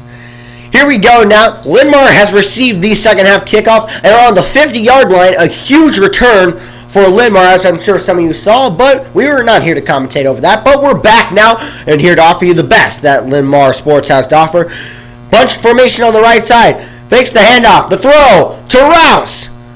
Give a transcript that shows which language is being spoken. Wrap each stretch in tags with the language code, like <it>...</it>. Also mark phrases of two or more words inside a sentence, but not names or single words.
<en>Here we go now. Linn-Mar has received the second half kickoff and are on the 50-yard line. A huge return for Linn-Mar, as I'm sure some of you saw, but we were not here to commentate over that. But we're back now and here to offer you the best that Linn-Mar Sports has to offer. Bunch formation on the right side. Fakes the handoff. The throw to Rouse.</en>